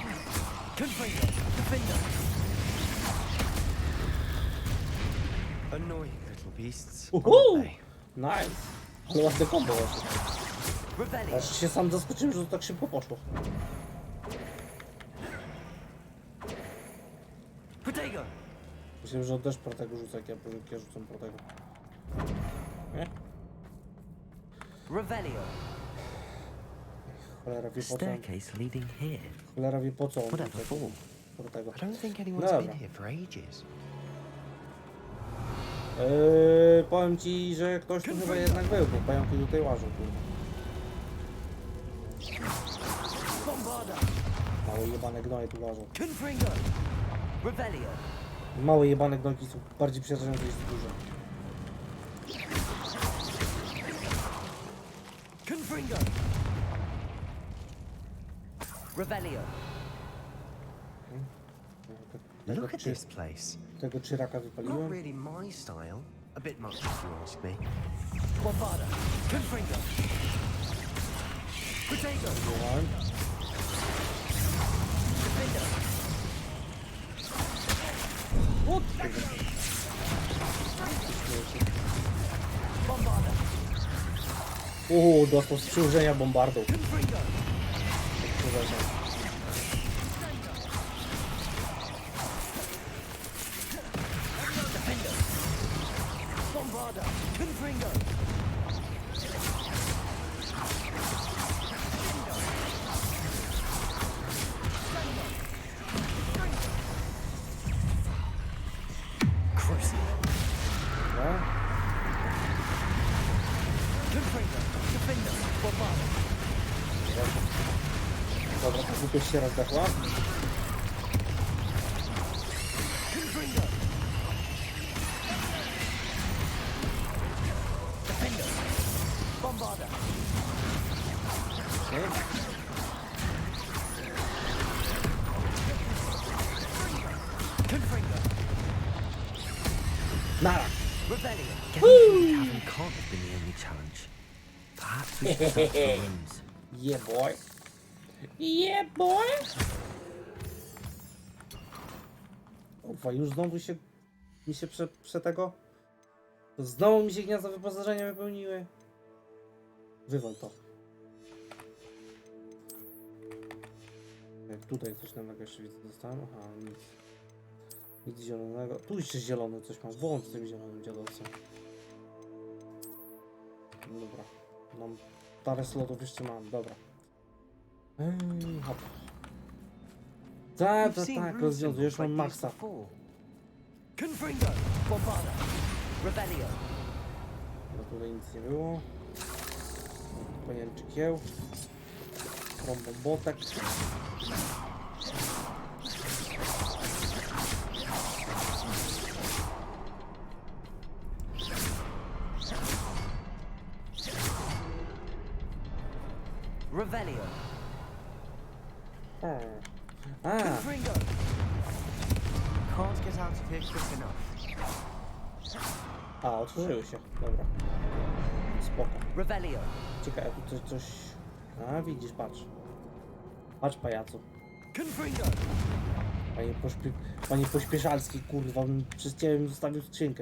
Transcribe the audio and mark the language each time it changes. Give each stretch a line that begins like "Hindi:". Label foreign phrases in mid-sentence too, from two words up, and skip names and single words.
English: Annoying little beasts. Uhu! aren't they? Nice!
Polish: Ale ładne kombo właśnie. Aż się sam zaskoczyłem, że to tak szybko poszło. Myślałem, że on też protego rzuca, jak ja rzucam protego. Nie? Revelio. Cholera wie po co on,
English: Staircase leading here.
Polish: cholera wie po co on
English: Whatever
Polish: rzuca
English: for.
Polish: protego.
English: I don't think anyone's
Polish: Dobra.
English: been here for ages.
Polish: Powiem ci, że ktoś tu chyba jednak był, bo pająki tutaj łażą, kurwa. Małe jebane gnoje tu łażą. Revelio. Małe jebane gnojki są bardziej przerażające niż duże. Revelio.
English: Look at this place.
Polish: Tego czyraka
English: Not
Polish: wypaliłem.
English: really my style. A bit much if you ask me.
Polish: Bombarda. Confringo. Potato. Wywołałem. Defender. Bombarda. Dostał z przyłożenia bombardą. Confringo. Przyłożenia. Defender. Bombarda. Confringo. Crucible. No. Confringo. Defender. Bombarda. Dobra, to głupio się raz zdechła. Confringo. Defender. Bombarda.
English: Okay.
Polish: Confringo. Nara! Rebellion.
English: Getting to the tavern can't have been the only challenge. Perhaps we should search the rooms. Yeah boy! Yeah boy!
Polish: Kurwa, już znowu mi się tego... Znowu mi się gniazda wyposażenia wypełniły. Wywal to. Jak tutaj coś nowego jeszcze widzę dostałem. Aha, nic. Nic zielonego. Tu jeszcze zielony coś mam. Włącz z tym zielonym dziadowcem. Dobra. Mam parę slotów jeszcze mam. Dobra. Hop. Tak, rozwiązuję. Już mam maksa. Confringo. Bombarda. Rebellion. No tutaj nic nie było. Pojęczy kieł. Trombobotek. Revelio. A, Confringo.
English: Can't get out of here quick enough.
Polish: otworzyły się. Dobra. Spoko. Revelio. Ciekawe, tu coś... A, widzisz, patrz. Patrz, pajacu. Confringo. Panie pośpieszalski, kurwa, bym przez ciebie bym zostawił skrzynkę.